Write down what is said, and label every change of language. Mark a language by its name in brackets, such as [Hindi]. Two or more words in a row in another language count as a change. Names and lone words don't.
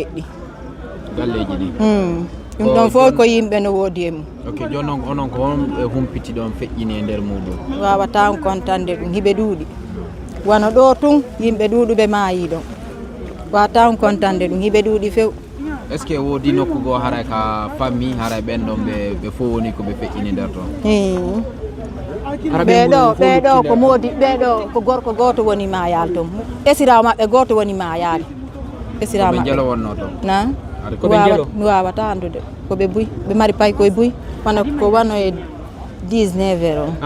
[Fula] galleji ɗi ɗum ɗon fof ko yimɓe no woodi e mum ok joni noon onon ko on ɓe humpiti ɗon feƴƴini e nder muɗum wawata kontande ɗum hiɓe ɗuuɗi wono ɗo tun yimɓe ɗuuɗuɓe maayi ɗon wawata kontande ɗum hiɓe ɗuuɗi few [French] est ce que [Fula] woodi nokku goo haray ka famille haray ɓen ɗon ɓe fof woni ko ɓe feƴƴini nder toon ɓeɗo ko moodi ɓeɗo ko gorko goto woni mayal toon esirawo maɓɓe goto woni mayade esirawo maɓɓe jelo wonno toon mi wawata andude koɓe buy ɓe mari pay koye buy wona ko wano e 19 heures o